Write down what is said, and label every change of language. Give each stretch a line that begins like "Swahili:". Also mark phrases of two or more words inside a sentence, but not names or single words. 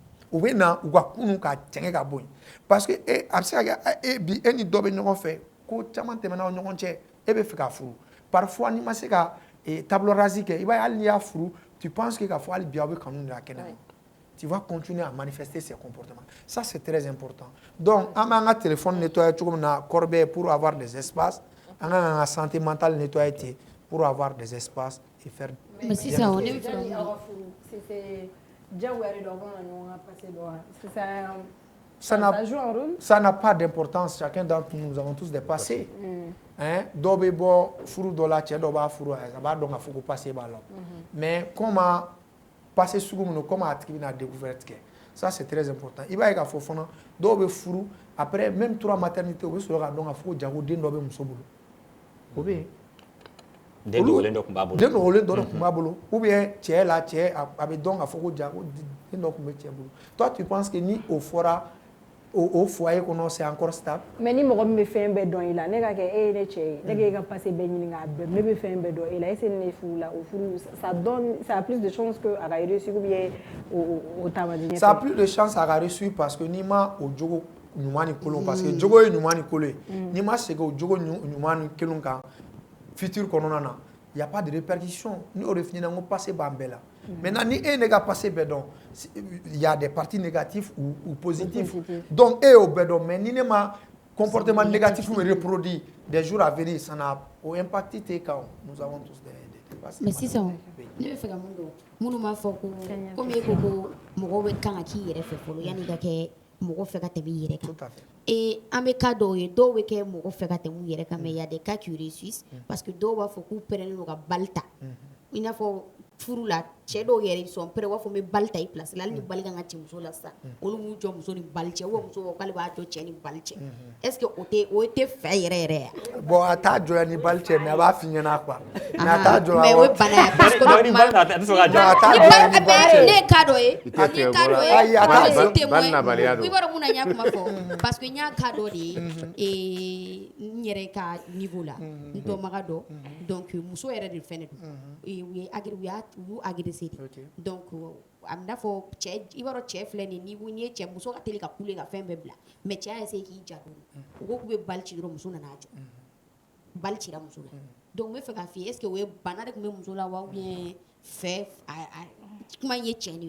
Bambara: u bɛ na u ka kunun ka cɛngɛ ka bɔ yen
French: parce que
Bambara: a bɛ se ka kɛ bi e ni dɔ bɛ ɲɔgɔn fɛ ko caman tɛmɛna aw ɲɔgɔn cɛ e bɛ fɛ ka furu parfois n'i ma se ka
French: table rase
Bambara: kɛ i b'a ye hali n'i y'a furu
French: tu penses que
Bambara: k'a fɔ hali bi aw bɛ kanu de la kɛnɛ
French: tu vas continuer à manifester ces comportements ça c'est très important donc
Bambara: an b'an ka téléphone nettoyer cogo min na corbeille
French: pour avoir des espaces
Bambara: an ka kan ka
French: santé mentale
Bambara: nettoyer ten
French: pour avoir des espaces et faire.
Bambara: Mais sisan ne bɛ fɛ
French: ça n'a pas d'importance chacun d'entre nous avons tous des passés hein
Bambara: dɔw bɛ bɔ furu dɔ la cɛ dɔ b'a furu a b'a dɔn k'a fɔ ko passé b'a la
French: mais comment
Bambara: passé sugu min comment a tigi bɛna découverte kɛ
French: ça c'est très important
Bambara: i b'a ye k'a fɔ fana dɔw bɛ furu
French: après même 3 maternités
Bambara: u bɛ sɔrɔ k'a dɔn k'a fɔ ko jago den dɔ bɛ muso bolo o bɛ yen den dogolen dɔ tun b'a bolo den dogolen dɔ tun b'a bolo
French: ou bien
Bambara: cɛ la cɛ a bɛ dɔn k'a fɔ ko jago den dɔ tun bɛ cɛ bolo
French: toi tu penses que
Bambara: ni o fɔra
French: au foyer
Bambara: kɔnɔ
French: c'est encore stable.
Bambara: mais ni mɔgɔ min bɛ fɛn bɛɛ dɔn i la ne ka kɛ e ye ne cɛ ye ne k'e ka passé bɛɛ ɲini k'a dɔn ne bɛ fɛn bɛɛ dɔn e la
French: est-ce que
Bambara: ne furu la o furu
French: ça a plus de chances que
Bambara: a ka réussir
French: ou bien
Bambara: o taama di ɲɛfɛ.
French: ça a plus de chance
Bambara: a ka réussir
French: parce que
Bambara: n'i ma o jogo ɲuman ni kolon
French: parce que
Bambara: jogo ye ɲuman ni kolon ye n'i ma segin o jogo ɲuman ni kolon kan futur kɔnɔna na
French: il y a pas de répercussion
Bambara: ni o de f'i ɲɛna n ko passé b'an bɛɛ la maintenant ni e ne ka passé bɛɛ dɔn
French: il y a des parties négatifs ou positifs donc
Bambara: e y'o bɛɛ dɔn mais ni ne ma
French: comportement négatif me reproduit des jours à venir ça n'a
Bambara: o impact t'e kan
French: nous avons tous des passés.
Bambara: Mais sisan ne bɛ fɛ ka mun dɔn minnu b'a fɔ ko comme e ko ko mɔgɔw bɛ kan ka k'i yɛrɛ fɛ fɔlɔ yanni ka kɛ mɔgɔ fɛ ka tɛmɛ i yɛrɛ kan.
French: Tout à fait.
Bambara: Et an bɛ cas dɔw ye dɔw bɛ kɛ mɔgɔ fɛ ka tɛmɛ u yɛrɛ kan
French: mais il y a des cas qui réussissent parce que
Bambara: dɔw b'a fɔ k'u pɛrɛnnen don ka bali ta i n'a fɔ furu la cɛ dɔw yɛrɛ sɔn pɛrɛ u b'a fɔ n bɛ bali ta i place la hali ni bali kan ka ci muso la sisan olu m'u jɔ muso ni bali cɛ
French: ou bien
Bambara: muso k'ale b'a jɔ cɛ ni bali cɛ
French: est ce que
Bambara: o tɛ fɛ yɛrɛ yɛrɛ ya. bon a t'a jɔya ni bali cɛ mais a b'a f'i ɲɛna quoi. mais a t'a jɔya mais o ye bana ye
French: parce que
Bambara: ne ye cas dɔ ye ni cas dɔ ye
French: je suis témoin
Bambara: i b'a dɔn mun na n y'a kuma fɔ
French: parce que
Bambara: n y'a cas dɔ de ye n yɛrɛ ka niveau la n dɔnbaga dɔ donc muso yɛrɛ de fɛnɛ don u y'u agressé de donc a bɛ n'a fɔ cɛ i b'a dɔn cɛ filɛ nin ye n'i ye cɛ muso ka teli ka kule ka fɛn bɛɛ bila mais cɛ y'a essayé k'i janto u ko k'u bɛ bali ci dɔrɔn muso nana a jɔ bali cira muso la donc n bɛ fɛ k'a f'i ye
French: est ce que
Bambara: o ye bana de tun bɛ muso la wa
French: ou bien
Bambara: fɛ kuma in ye tiɲɛ de ye.